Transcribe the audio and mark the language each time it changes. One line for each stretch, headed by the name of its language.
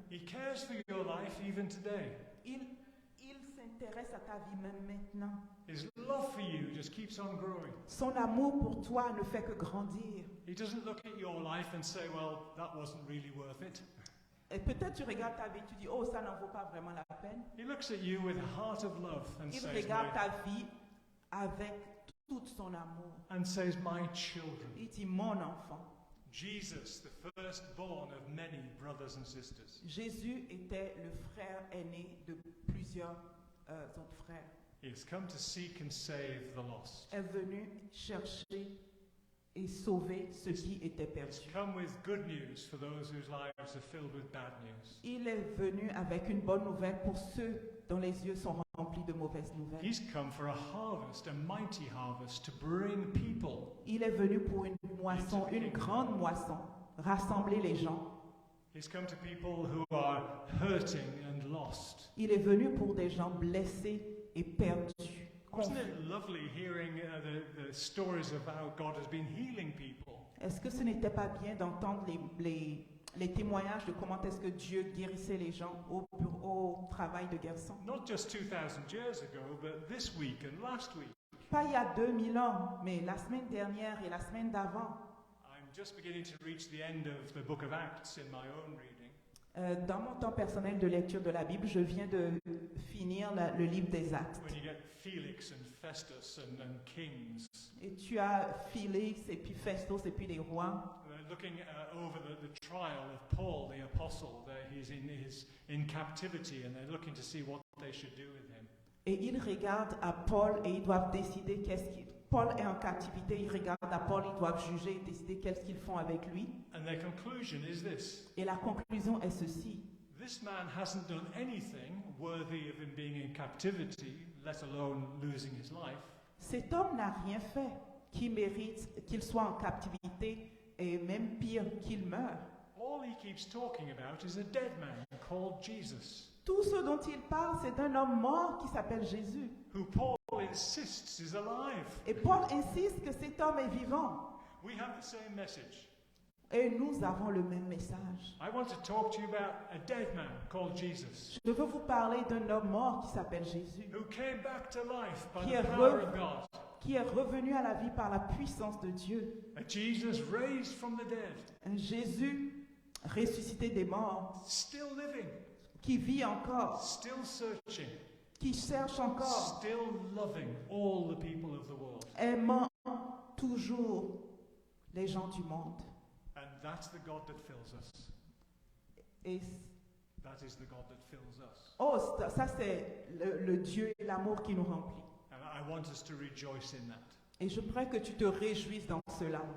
English: He cares for your life even today.
French: Il s'intéresse à ta vie même maintenant.
English: His love for you just keeps on growing.
French: Son amour pour toi ne fait que grandir.
English: He doesn't look at your life and say, well, that wasn't really worth it.
French: Et peut-être tu regardes ta vie, tu dis, oh, ça n'en vaut pas vraiment la peine.
English: He looks at you with a heart of love and
French: Il
English: says,
French: regarde ta vie avec tout son amour.
English: my children.
French: Il dit, mon enfant.
English: Jesus, the firstborn of many brothers and sisters.
French: Jésus était le frère aîné de plusieurs autres frères.
English: He has come to seek and save the lost.
French: Est venu chercher et sauver ceux qui étaient
English: He's
French: perdus.
English: come with good news for those whose lives are filled with bad news.
French: Il est venu avec une bonne nouvelle pour ceux dont les yeux sont remplis de mauvaises nouvelles.
English: He's come for a harvest, a mighty harvest, to bring people.
French: Il est venu pour une moisson, une grande moisson, rassembler les gens.
English: He's come to people who are hurting and lost.
French: Il est venu pour des gens blessés et perdus.
English: Wasn't it lovely hearing the stories of how God has been healing people?
French: Est-ce que ce n'était pas bien d'entendre les témoignages de comment est-ce que Dieu guérissait les gens au travail de Gerson?
English: Not just 2,000 years ago, but this week and last week.
French: Pas il y a 2000 ans, mais la semaine dernière et la semaine d'avant.
English: I'm just beginning to reach the end of the book of Acts in my own reading.
French: Dans mon temps personnel de lecture de la Bible, je viens de finir le livre des Actes.
English: When you get Felix and Festus and kings,
French: Et tu as Félix et puis Festus et puis les rois.
English: looking over the trial of Paul the apostle, that he's in captivity, and they're looking to see what they should do with him.
French: Et ils regardent à Paul et ils doivent décider Paul est en captivité, ils regardent à Paul, ils doivent juger et décider qu'est-ce qu'ils font avec lui.
English: And their conclusion is this:
French: Et la conclusion est ceci.
English: this man hasn't done anything worthy of him being in captivity, let alone losing his life.
French: Cet homme n'a rien fait qui mérite qu'il soit en captivité et même pire qu'il meure.
English: All he keeps talking about is a dead man called Jesus,
French: Tout ce dont il parle, c'est d'un homme mort qui s'appelle Jésus.
English: who Paul insists is alive.
French: Et Paul insiste que cet homme est vivant.
English: We have the same message.
French: Et nous avons le même message.
English: I want to talk to you about a dead man called Jesus,
French: Je veux vous parler d'un homme mort qui s'appelle Jésus,
English: who came back to life by
French: Qui
English: the
French: est
English: power of God.
French: qui est revenu à la vie par la puissance de Dieu.
English: A Jesus raised from the dead,
French: Un Jésus ressuscité des morts,
English: still living,
French: qui vit encore,
English: still searching,
French: qui cherche encore,
English: still loving all the people of the world.
French: aimant toujours les gens du monde.
English: And that's the God that fills us.
French: Et
English: That is the God that fills us.
French: ça c'est le Dieu et l'amour qui nous remplit.
English: And I want us to rejoice in that.
French: Et je voudrais que tu te réjouisses dans cela.